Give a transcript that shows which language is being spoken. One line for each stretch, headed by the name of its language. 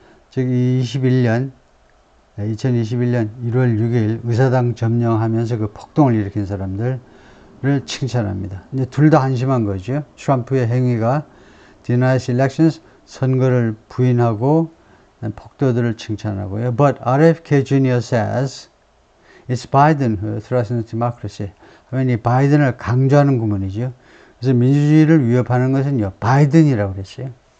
Korean: 즉, 2021년 1월 6일 의사당 점령하면서 그 폭동을 일으킨 사람들을 칭찬합니다. 이제 둘 다 한심한 거죠. 트럼프의 행위가
English: denies elections,
Korean: 선거를 부인하고 폭도들을 칭찬하고요.
English: But RFK Jr. says it's Biden who threatens democracy.
Korean: 하면 이 바이든을 강조하는 구문이죠. 그래서 민주주의를 위협하는 것은요, 바이든이라고 그랬어요.